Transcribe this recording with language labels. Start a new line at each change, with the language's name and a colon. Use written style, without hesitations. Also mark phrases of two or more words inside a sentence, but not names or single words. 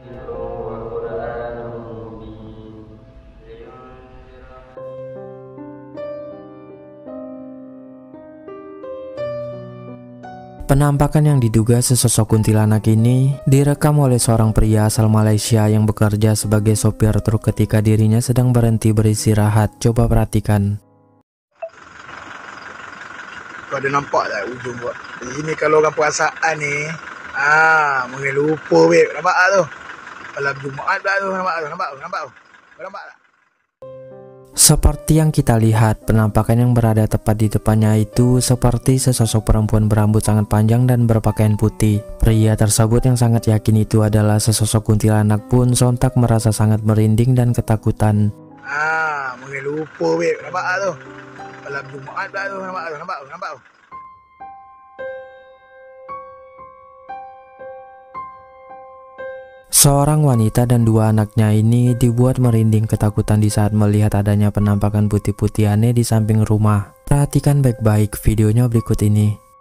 Indonesian: Penampakan yang diduga sesosok kuntilanak ini direkam oleh seorang pria asal Malaysia yang bekerja sebagai sopir truk ketika dirinya sedang berhenti beristirahat. Coba perhatikan.
Malay: Kau ada nampak tak ujung buat? Ini kalau orang perasaan ni, mungkin lupa weh. Nampak tak tu? Malam Jumaat tak tu, nampak tu, nampak tu, nampak tu. Kau nampak tak?
Indonesian: Seperti yang kita lihat, penampakan yang berada tepat di depannya itu seperti sesosok perempuan berambut sangat panjang dan berpakaian putih. Pria tersebut yang sangat yakin itu adalah sesosok kuntilanak pun sontak merasa sangat merinding dan ketakutan.
Malay: Mungkin lupa weh. Nampak tak tu? Malam Jumaat tak tu, nampak tu, nampak tu, nampak tu.
Indonesian: Seorang wanita dan dua anaknya ini dibuat merinding ketakutan di saat melihat adanya penampakan putih-putih aneh di samping rumah. Perhatikan baik-baik videonya berikut ini.